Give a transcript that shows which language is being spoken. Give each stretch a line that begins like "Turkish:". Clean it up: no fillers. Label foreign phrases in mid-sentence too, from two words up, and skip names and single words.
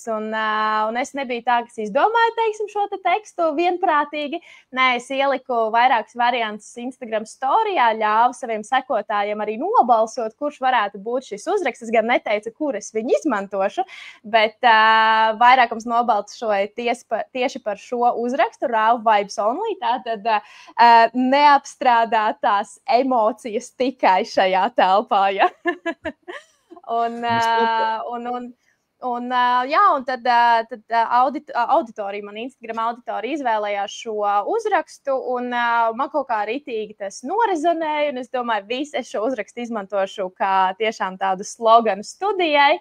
Latvian: Un es nebiju tā, kas izdomāja, teiksim, šo te tekstu vienprātīgi. Nē, es ieliku vairākas variantus Instagram storijā, ļāvu saviem sekotājiem arī nobalsot, kurš varētu būt šis uzraksts. Es gan neteicu, kur es viņu izmantošu, bet vairākums nobalsoja tieši par šo uzrakstu,
English: RAW vibes only,
Latvian: tātad neapstrādātās emocijas tikai šajā telpā. Ja? Un tad auditorija, man Instagram auditorija izvēlējās šo uzrakstu, un man kaut kā ritīgi tas norezonēja, un es domāju, es šo uzrakstu izmantošu kā tiešām tādu sloganu studijai.